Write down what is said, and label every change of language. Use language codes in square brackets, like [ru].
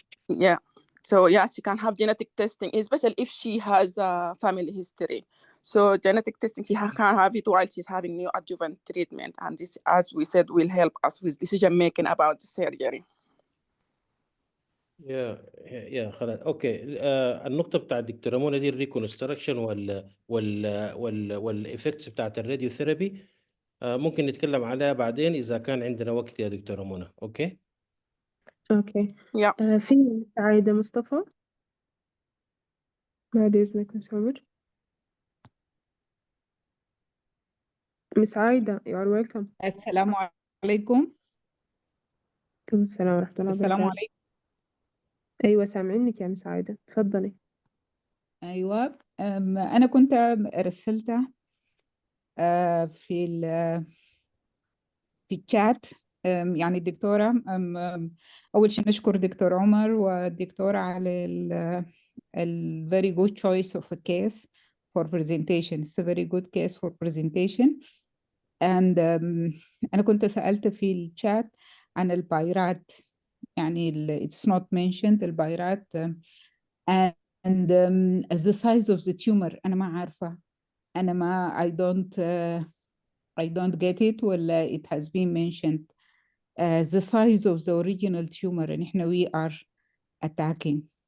[en] Yeah. So yeah, she can have genetic testing, especially if she has a family history. So genetic testing, she can have it while she's having neoadjuvant treatment. And this, as we said, will help us with decision making about the surgery. [ar] يا خلاص اوكي. النقطة بتاع الدكتورة منى دي الريكونستراكشن والإفكتس بتاعت الراديو ثيرابي ممكن نتكلم عليها بعدين إذا كان عندنا وقت يا دكتورة منى. اوكي. اوكي. [en] Yeah. [ar] في عايدة مصطفى، بعد إذنك مس عمر. مس عايدة [en] you are welcome. [ar] السلام عليكم. عليكم السلام ورحمة الله السلام وبركاته. عليكم. أيوة سامعينك يا مس عايدة، تفضلي. أيوة أنا كنت رسلت في الشات يعني الدكتورة أول شيء نشكر دكتور عمر والدكتورة على ال [en] very good choice of a case for presentation. It's a very good case for presentation. And [ar] أنا كنت سألت في الشات عن البايرات، يعني [en] it's not mentioned البايرات and the size of the tumor [ar] أنا ما عارفة، أنا ما [en] I don't get it ولا it has been mentioned the size of the original tumor and إحنا we are attacking.